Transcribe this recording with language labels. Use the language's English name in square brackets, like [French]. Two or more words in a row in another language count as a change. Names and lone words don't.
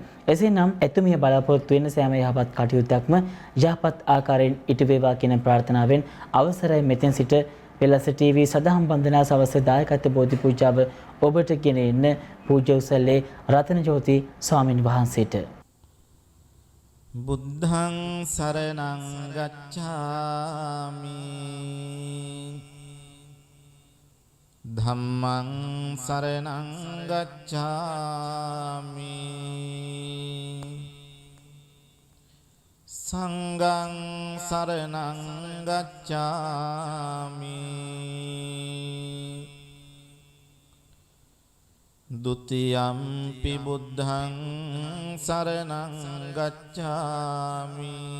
[Sinhala] එසේනම් එතුමිය බලාපොරොත්තු වෙන සෑම යහපත් කටයුත්තක්ම යහපත් ආකාරයෙන් ඉටු වේවා කියන ප්‍රාර්ථනාවෙන් අවසරයි මෙතෙන් සිට වෙලස ටීවී සදහම් බන්ධනා සවස දායකත්ව බෝධි පූජාව ඔබට ගෙන එන්න පූජ්‍ය උසල්ලේ රතනජෝති ස්වාමින් වහන්සේට. [Pali] බුද්ධං සරණං ගච්ඡාමි ධම්මං සරණං ගච්ඡාමි සංඝං සරණං ගච්ඡාමි ဒုတိယံ පි බුද්ධං සරණං ගච්ඡාමි